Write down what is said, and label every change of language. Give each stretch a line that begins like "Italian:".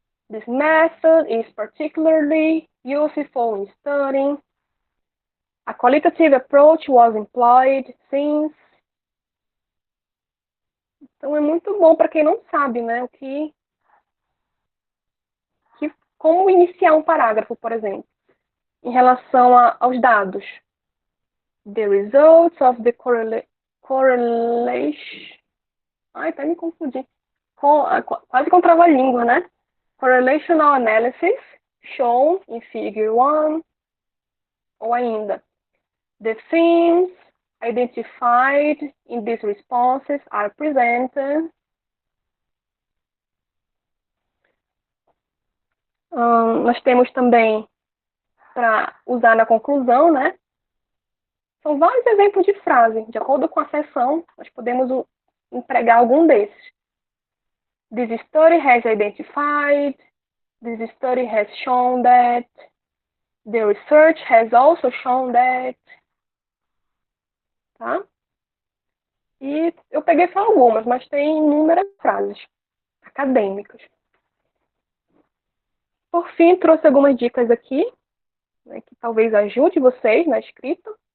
English: This method is particularly useful in studying. A qualitative approach was employed since.
Portuguese: Então, é muito bom para quem não sabe, né? Como iniciar um parágrafo, por exemplo, em relação aos dados.
English: The results of the correlation.
Portuguese: Ai, até me confundi. Quase com trava-língua, né?
English: Correlational analysis shown in figure 1.
Portuguese: Ou ainda,
English: the themes identified in these responses are presented.
Portuguese: Nós temos também para usar na conclusão, né? São vários exemplos de frase. De acordo com a seção, nós podemos empregar algum desses.
English: This study has identified. This study has shown that. The research has also shown that.
Portuguese: Tá? E eu peguei só algumas, mas tem inúmeras frases acadêmicas. Por fim, trouxe algumas dicas aqui, né, que talvez ajude vocês na escrita.